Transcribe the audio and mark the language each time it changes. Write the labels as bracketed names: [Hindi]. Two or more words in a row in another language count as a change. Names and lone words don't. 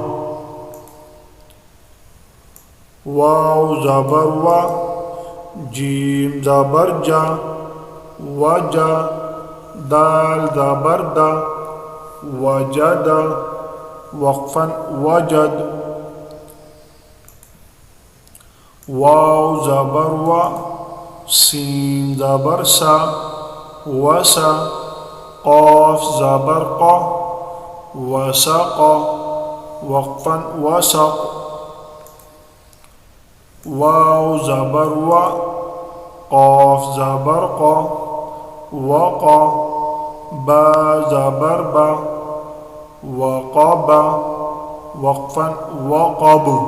[Urdu] واؤ زبر وا، جیم زبر جا، وجا، دال زبر دا، وجد، وقفاً وجد. واؤ زبر وا، سین زبر سا، وسا، قاف زبر قا، وسق، وقفاً وسق. واؤ زبر وا، قاف زبر قا، وقا، با زبر با، وقبا، وقفاً وقب.